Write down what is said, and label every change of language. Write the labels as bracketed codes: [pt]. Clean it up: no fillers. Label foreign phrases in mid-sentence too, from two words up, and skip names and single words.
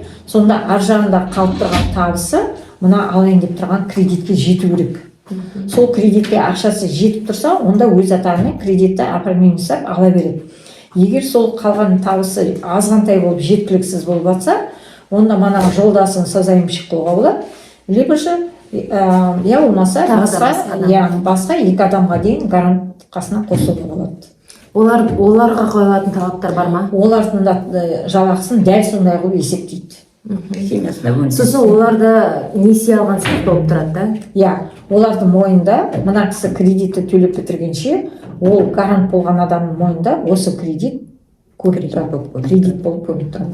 [kk] Сонда ар жағында қалып тұрған табысы мына алайын деп тұрған кредитке жету керек. Сол кредитке ақшасы жетіп тұрса, онда өз атағымен кредитті оформление жасап ала береді. Егер сол қалған табысы азғантай болып жеткіліксіз болып жатса, онда мана жолдасын созаемщик қылуға болады. [ru] Либо же [kk] я болмаса басқа 2 адамға дейін гарант қасына қосуға болады. Оларға қойылатын талаптар бар ма? Олардың да жалақысын дәл сондай қылып есептейді. Сосын оларда несие алған сияқты болып тұрады да? Олардың мойнында, мына кісі кредитті төлеп бітіргенше, ол гарант болған адамның мойнында осы кредит болып көрініп тұрады.